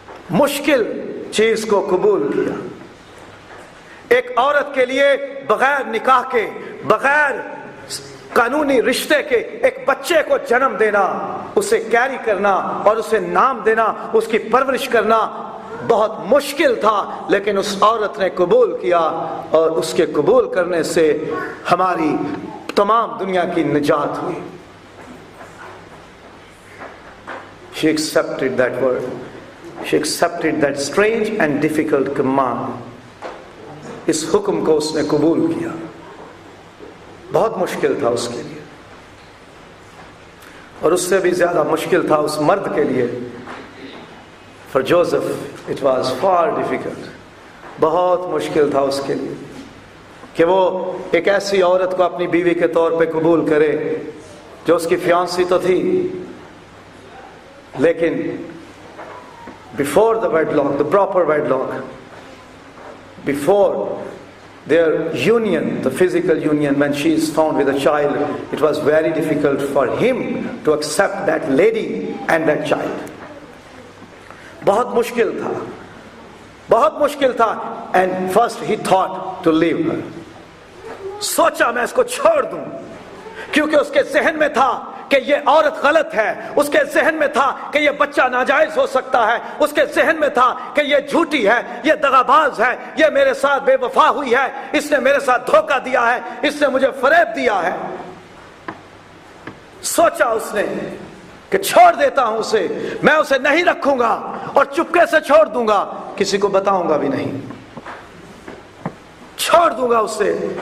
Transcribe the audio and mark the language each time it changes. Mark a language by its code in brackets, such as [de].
[ur] مشکل چیز کو قبول کیا. ایک عورت کے لیے بغیر نکاح کے, بغیر قانونی رشتے کے ایک بچے کو جنم دینا, اسے کیری کرنا اور اسے نام دینا, اس کی پرورش کرنا بہت مشکل تھا, لیکن اس عورت نے قبول کیا اور اس کے قبول کرنے سے ہماری تمام دنیا کی نجات ہوئی. [en] She accepted that word. She accepted that strange and difficult command. [ur] اس حکم کو اس نے قبول کیا. بہت مشکل تھا اس کے لیے, اور اس سے بھی زیادہ مشکل تھا اس مرد کے لیے. [en] For Joseph it was far difficult. [ur] بہت مشکل تھا اس کے لیے کہ وہ ایک ایسی عورت کو اپنی بیوی کے طور پہ قبول کرے جو اس کی فیانسی تو تھی, لیکن [en] before the wedlock, the proper wedlock, before their union, the physical union, when she is found with a child, it was very difficult for him to accept that lady and that child. [ur] بہت مشکل تھا, بہت مشکل تھا. [en] And first he thought to leave her. [ur] سوچا میں اس کو چھوڑ دوں, کیونکہ اس کے ذہن میں تھا کہ یہ عورت غلط ہے، اس کے ذہن میں تھا کہ یہ بچہ ناجائز ہو سکتا ہے، اس کے ذہن میں تھا کہ یہ جھوٹی ہے، یہ دغاباز ہے، یہ میرے ساتھ بے وفا ہوئی ہے، اس نے میرے ساتھ دھوکہ دیا ہے، اس نے مجھے فریب دیا ہے۔ سوچا اس نے کہ چھوڑ دیتا ہوں اسے، میں اسے نہیں رکھوں گا اور چپکے سے چھوڑ دوں گا، کسی کو بتاؤں گا بھی نہیں، چھوڑ دوں گا اسے۔